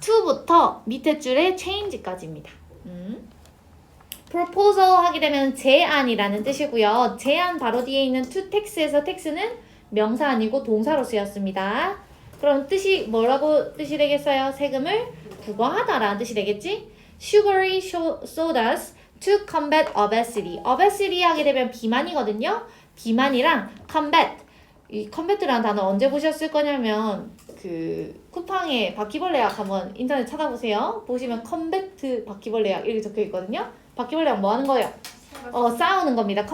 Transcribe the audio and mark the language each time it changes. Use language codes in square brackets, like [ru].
[ko] 2부터 밑에 줄에 change까지입니다. proposal 하게 되면 제안이라는 뜻이고요. 제안 바로 뒤에 있는 to tax에서 tax는 명사 아니고 동사로 쓰였습니다. 그럼 뜻이 뭐라고 뜻이 되겠어요? 세금을 부과하다라는 뜻이 되겠지? [en] Sugary sodas to combat obesity. [ko] obesity 하게 되면 비만이거든요. 비만이랑 combat. 이 combat라는 단어 언제 보셨을 거냐면 그 쿠팡에 바퀴벌레약 한번 인터넷 찾아보세요. 보시면 combat 바퀴벌레약 이렇게 적혀 있거든요. 바퀴벌레랑 뭐 하는 거예요? 싸우는 겁니다.